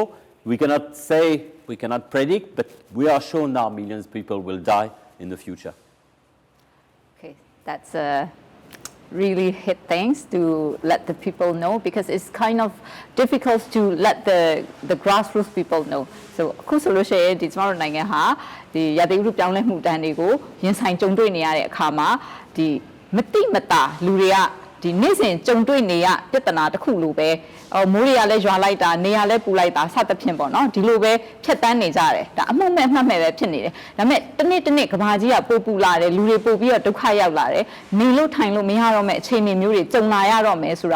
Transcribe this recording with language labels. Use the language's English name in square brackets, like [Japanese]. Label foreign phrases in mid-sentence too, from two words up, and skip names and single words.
[English] We cannot say, we cannot predict, but we are sure now millions of people will die in the future. Okay, that's really hit things to let the people know because it's kind of difficult to let the grassroots people know. [Burmese] So အခုဆိုလို့ရှိရင်ဒီကျွန်တော်တို့နိုင်ငံဟာဒီရာသီဥတုပြောင်းလဲမှုတန်းတွေကိုရင်ဆိုင်ကြုံတွေ့နေရတဲ့အခါမှာဒီမတိမတာလူတွေကဒီနေ့စဉ်ကြုံတွေ့နေရပြဿနာတစ်ခုလိုပဲမိုးတွေကလည်းရွာလိုက်တာနေရာလည်းပူလိုက်တာစသဖြင့်ပေါ့နော်ဒီလိုပဲဖြတ်တန်းနေကြတယ်ဒါအမှုမဲ့မှတ်မဲ့ပဲဖြစ်နေတယ်ဒါပေမဲ့တစ်နေ့ကဘာကြီးကပိုပူလာတယ်လူတွေပိုပြီးတော့ဒုက္ခရောက်လာတယ်နေလို့ထိုင်လို့မရတော့မဲ့အခြေအနေမျိုးတွေကြုံလာရတော့မယ်ဆိုတာ